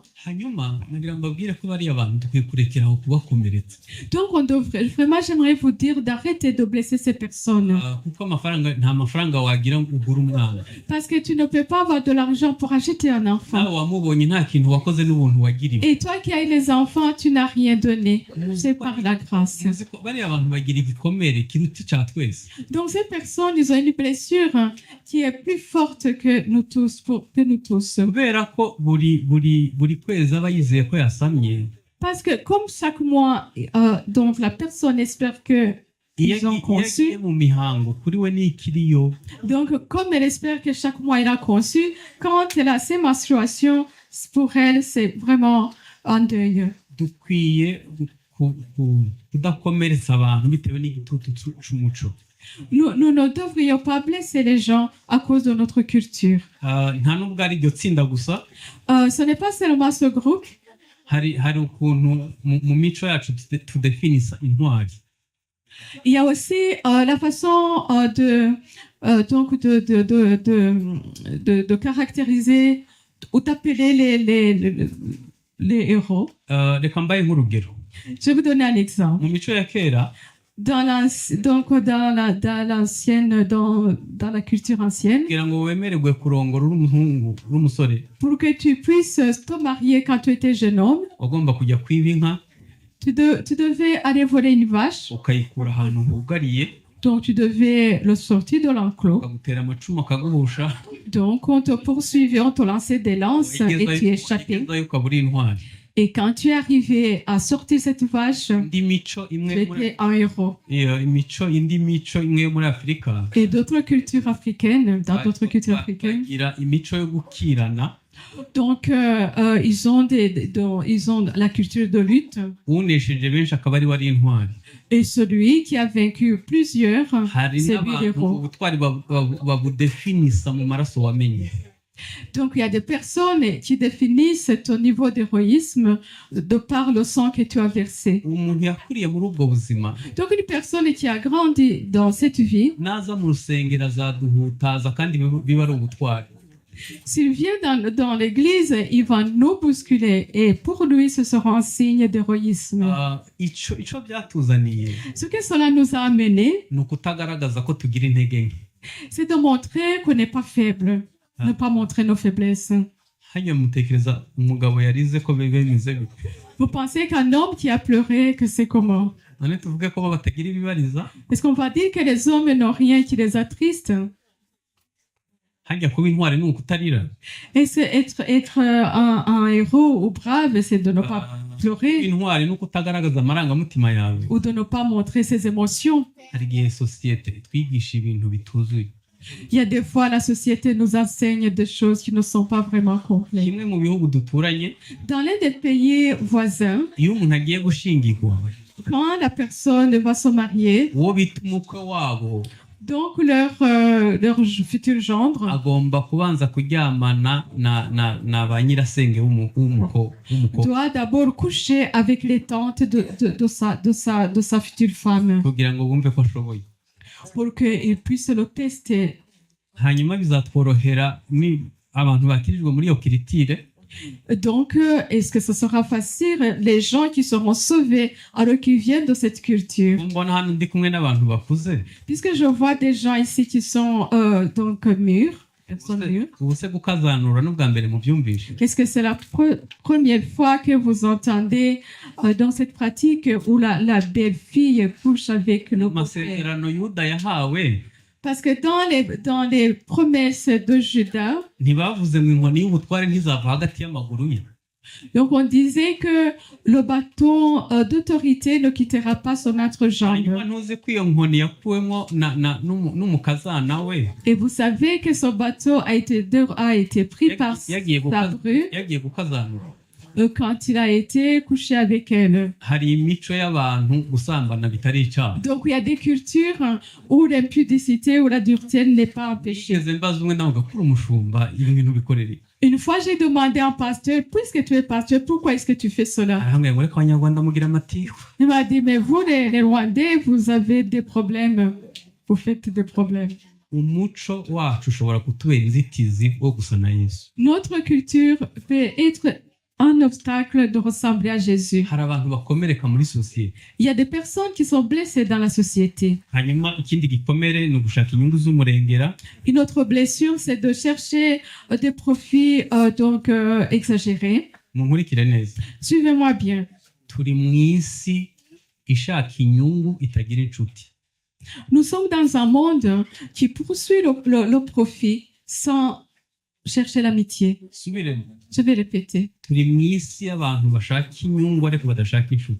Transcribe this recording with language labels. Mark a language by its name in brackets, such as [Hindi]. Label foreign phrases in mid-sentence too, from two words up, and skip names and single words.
[Kinyarwanda] hanyuma nagira ngo mbabwire ko bariya bantu dukwiye kurekera aho kubakomeretsa. [French] Donc, on devrait, vraiment, j'aimerais vous dire d'arrêter de blesser ces personnes. [Kinyarwanda] Kuko nta mafaranga wagira ngo ugure umwana. [French] Parce que tu ne peux pas avoir de l'argent pour acheter un enfant. [Kinyarwanda] nawe wamubonye nta kintu wakoze n'ubuntu wagiriwe. [French] Et toi qui as eu les enfants, tu n'as rien donné. C'est par la grâce. [Kinyarwanda] Muzi ko bariya bantu bagira igikomere kiruta icya twese. [French] Donc, ces personnes, ils ont une blessure qui est plus forte que nous tous. Que nous tous. [Kinyarwanda] kubera ko buri kwezi aba yizeye ko yasamye. [French] Parce que comme chaque mois, donc la personne espère que ils ont conçu. [Kinyarwanda] Iyo agiye mu mihango kuri we ni ikiriyo. [French] Donc, comme elle espère que chaque mois elle a conçu, quand elle a ses menstruations, pour elle, c'est vraiment un deuil. [Kinyarwanda] Dukwiye kudakomeretsa abantu bitewe n'igitutu cy'umuco. [French] Nous ne devrions pas blesser les gens à cause de notre culture. [Kinyarwanda] Nta nubwo ari iryo tsinda gusa. [French] Ce n'est pas seulement ce groupe. [Kinyarwanda] hari ukuntu mu mico yacu tudefinisa intwari. [French] Il y a aussi la façon donc de caractériser ou d'appeler les héros. [Kinyarwanda] Reka mbaye nk'urugero. [French] Je vais vous donner un exemple. [Kinyarwanda] Mu mico ya kera, [French] Dans la culture ancienne, [Kinyarwanda] kugira ngo wemererwe kurongora uri umuhungu uri umusore, [French] pour que tu puisses te marier quand tu étais jeune homme, [Kinyarwanda] wagomba kujya kwiba inka [French] tu devais aller voler une vache, [Kinyarwanda] ukayikura ahantu hugariye, [French] donc tu devais le sortir de l'enclos. [Kinyarwanda] bakagutera amacumu akaguhusha, [French] Donc on te poursuivait, on te lançait des lances et tu échappais. [Kinyarwanda] wagezeyo ukaba uri intwari. [French] Et quand tu es arrivé à sortir cette vache, [Kinyarwanda] indi mico [French] tu [Kinyarwanda] imwe [French] étais un héros. [Kinyarwanda] indi mico imwe yo muri Afurika, [French] Et d'autres cultures africaines, dans d'autres cultures africaines, [Kinyarwanda] bagira imico yo gukirana. [French] donc ils ont la culture de lutte. [Kinyarwanda] Unesheje benshi akaba ari wari intwari. [French] Et celui qui a vaincu plusieurs, [Kinyarwanda] Hari [French] c'est lui [Kinyarwanda] n'abantu [French] l'héros. [Kinyarwanda] ubutwari babudefinisa mu maraso wamenye. [French] Donc il y a des personnes qui définissent ton niveau d'héroïsme de par le sang que tu as versé. [Kinyarwanda] Umuntu yakuriye muri ubwo buzima [French] Donc une personne qui a grandi dans cette vie, [Kinyarwanda] naza mu rusengero azaduhutaza kandi biba ari ubutwari. [French] s'il vient dans l'église, il va nous bousculer et pour lui ce sera un signe d'héroïsme. [Kinyarwanda] Ico byatuzaniye [French] Ce que cela nous a amené, [Kinyarwanda] ni ukutagaragaza ko tugira intege nke. [French] c'est de montrer qu'on n'est pas faible, ne pas montrer nos faiblesses. [Kinyarwanda] Hanyuma mutekereza umugabo yarize ko bimeze bite? [French] Vous pensez qu'un homme qui a pleuré, que c'est comment? [Kinyarwanda] None tuvuge ko batagira ibibariza. [French] Est-ce qu'on va dire que les hommes n'ont rien qui les attriste? [Kinyarwanda] Hajya kuba intwari ni ukutarira. [French] Et c'est être un héros ou brave, c'est de ne pas pleurer [Kinyarwanda] Intwari ni ukutagaragaza amarangamutima yawe. [French] ou de ne pas montrer ses émotions. [Kinyarwanda] Hari igihe sosiyete twigisha ibintu bituzuye. [French] Il y a des fois, la société nous enseigne des choses qui ne sont pas vraiment complètes. [Kinyarwanda] Kimwe mu bihugu duturanye, [French] Dans l'un des pays voisins, [Kinyarwanda] iyo umuntu agiye gushingirwa, [French] quand la personne va se marier, [Kinyarwanda] uwo bita umukwe wabo [French] donc leur futur gendre [Kinyarwanda] agomba kubanza kuryamana na ba nyirasenge w'umukobwa. [French] doit d'abord coucher avec les tantes de sa future femme [Kinyarwanda] kugira ngo bumve ko ashoboye. [French] pour qu'ils puissent le tester. [Kinyarwanda] Hanyuma bizatworohera ni abantu bakirijwe muri iyo kiritire. [French] Donc, est-ce que ce sera facile? Les gens qui seront sauvés, alors qu'ils viennent de cette culture. [Kinyarwanda] Mbona hano ndi kumwe n'abantu bakuze. [French] Puisque je vois des gens ici qui sont donc mûrs. Personnes mûres. [Kinyarwanda] Ubu se gukazanura n'ubwa mbere mu byumvishe. [French] Est-ce que c'est la première fois que vous entendez dans cette pratique où la belle-fille couche avec le beau-frère? [Kinyarwanda] Amasezerano Yuda yahawe [French] Parce que dans les promesses de Judas, [Kinyarwanda] ntibavuze ngo inkoni y'ubutware ntizava hagati y'amaguru ye. [French] donc on disait que le bâton d'autorité ne quittera pas son entrejambe. [Kinyarwanda] Hanyuma ntuzi ko iyo nkoni yakuwemo n'umukazana we. [French] Et vous savez que son bateau a été pris par sa bru [Kinyarwanda] yagiye gukazanura. [French] quand il a été couché avec elle. [Kinyarwanda] Hari imico y'abantu gusambana bitari icyaha. [French] Donc il y a des cultures où l'impudicité ou la dureté n'est pas empêchée. [Kinyarwanda] Nigeze mbaza umwe nawe gakura umushumba ibi bintu bikorere. [French] Une fois, j'ai demandé à un pasteur, puisque tu es pasteur, pourquoi est-ce que tu fais cela? [Kinyarwanda] Arambwira ngo reka abanyarwanda mugira amatiku. [French] Il m'a dit, mais vous, les Rwandais, vous avez des problèmes. Vous faites des problèmes. [Kinyarwanda] umuco wacu ushobora kutubera inzitizi wo gusa na Yesu. [French] Notre culture peut être un obstacle de ressembler à Jésus. [Kinyarwanda] Hari abantu bakomereka muri sosiyete. [French] Il y a des personnes qui sont blessées dans la société. [Kinyarwanda] Hanyuma ikindi gikomere ni ugushaka inyungu z'umurengera. [French] Une autre blessure, c'est de chercher des profits exagérés. [Kinyarwanda] Munkurikire neza. [French] Suivez-moi bien. [Kinyarwanda] Turi mu isi ishaka inyungu itagira inshuti. [French] Nous sommes dans un monde qui poursuit le profit sans chercher l'amitié. [Kinyarwanda] Subiremo. [French] Je vais répéter. [Kinyarwanda] Turi mu isi y'abantu bashaka inyungu ariko badashaka inshuti.